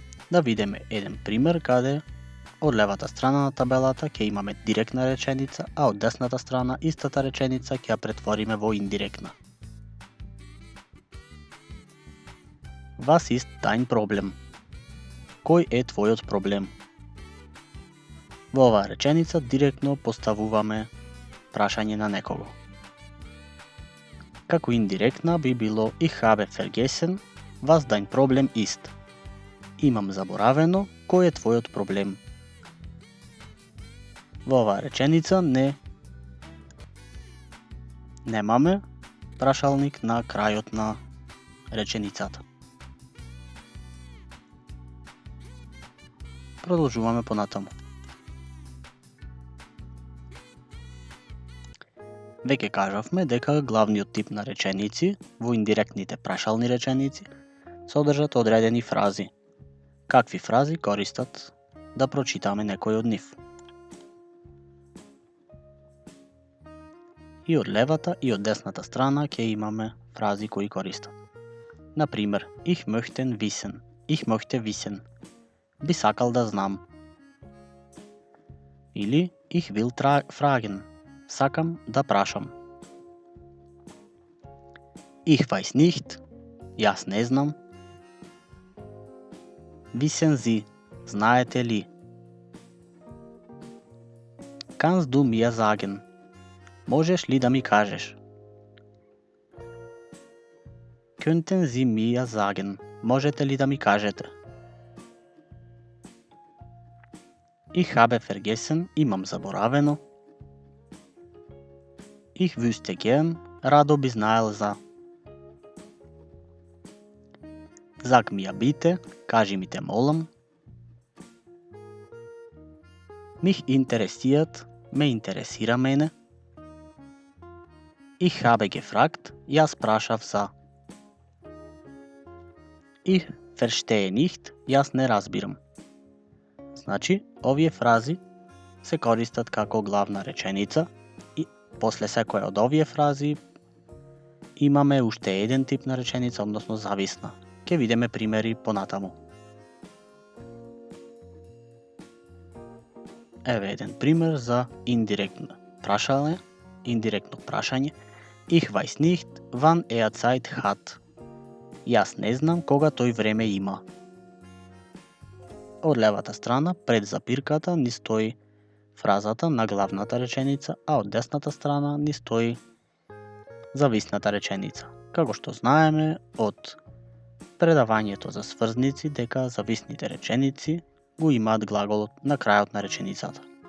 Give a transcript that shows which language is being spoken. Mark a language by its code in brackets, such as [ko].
[mk] Да видиме еден пример каде од левата страна на табелата ќе имаме директна реченица, а од десната страна истата реченица ќе ја претвориме во индиректна. [de] Was ist dein Problem? [mk] Кој е твојот проблем? Во оваа реченица директно поставуваме прашање на некого. Како индиректна би било [de] Ich habe vergessen, was dein Problem ist. [mk] Имам заборавено, кој е твојот проблем? Во оваа реченица немаме прашалник на крајот на реченицата. Продолжуваме понатаму. Веќе кажавме дека главниот тип на реченици во индиректните прашални реченици содржат одредени фрази. Какви фрази користат да прочитаме некој од нив? И од левата и од десната страна ќе имаме фрази кои користат. [de] Например, Ich möchte wissen. [mk] Би сакал да знам. [de] Или Ich will fragen. [mk] Сакам да прашам. [de] Ich weiß nicht. [mk] Јас не знам. [de] Wissen Sie. [mk] Знаете ли? [de] Kannst du mir sagen. [mk] Можеш ли да ми кажеш? [de] Könnten Sie mir sagen. [mk] Можете ли да ми кажете? [de] Ich habe vergessen, [mk] имам заборавено. [de] Ich wüsste gern, [mk] радо би знаел за. [de] Sag mir bitte, [mk] кажи ми те молам. [de] Mich interessiert, [mk] ме интересира мене. [de] Ich habe gefragt, [mk] јас прашав за. [de] Ich verstehe nicht, [mk] јас не разбирам. Значи, овие фрази се користат како главна реченица и после секоја од овие фрази имаме уште еден тип на реченица, односно зависна. Ќе видиме примери понатаму. Еве еден пример за индиректно прашање. [de] Ich weiß nicht, wann Zeit hat. [mk] Јас не знам кога тој време има. Од левата страна, пред запирката, ни стои фразата на главната реченица, а од десната страна ни стои зависната реченица. Како што знаеме од предавањето за сврзници дека зависните реченици го имаат глаголот на крајот на реченицата.